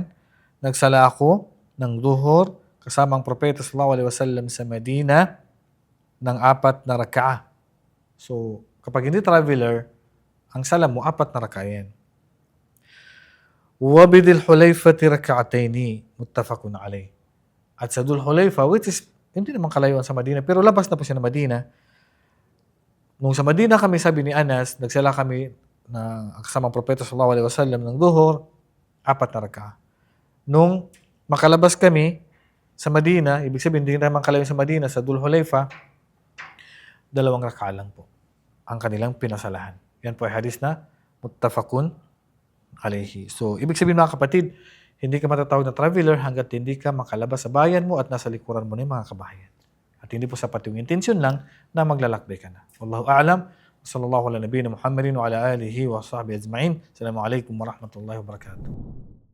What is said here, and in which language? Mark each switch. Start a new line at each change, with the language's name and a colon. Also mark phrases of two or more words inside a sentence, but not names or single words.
Filipino: Nagsala ako ng duhur kasama ang propeta
Arabic: صلى الله عليه وسلم
Filipino: sa Medina ng 4 na rak'ah. So, kapag hindi traveler, ang sala mo 4 na rak'ah yan.
Arabic: وبذي الحليفة ركعتين متفق عليه.
Filipino: At sa Dhul Hulayfa,
English: which is
Filipino: hindi naman kalayuan sa Madina, pero labas na po siya ng Madina. Nung sa Madina kami, sabi ni Anas, nagsala kami na kasama ang propeta
Arabic: صلى الله عليه وسلم
Filipino: ng duhur, 4 na rak'ah. Nung makalabas kami sa Madina, ibig sabihin hindi naman kalayuan sa Madina, sa Dhul Hulayfa, 2 rak'ah lang po ang kanilang pinasalahan. Yan po ay hadis na
Arabic: متفق عليه.
Filipino: So, ibig sabihin mga kapatid, hindi ka matatawag na traveler hanggat hindi ka makalabas sa bayan mo at nasa likuran mo na yung mga kabahayan. At hindi po sapat yung intensyon lang na maglalakbay ka na.
Arabic: والله أعلم. صلى الله على نبينا محمد وعلى آله وصحبه أجمعين. السلام عليكم ورحمة الله وبركاته.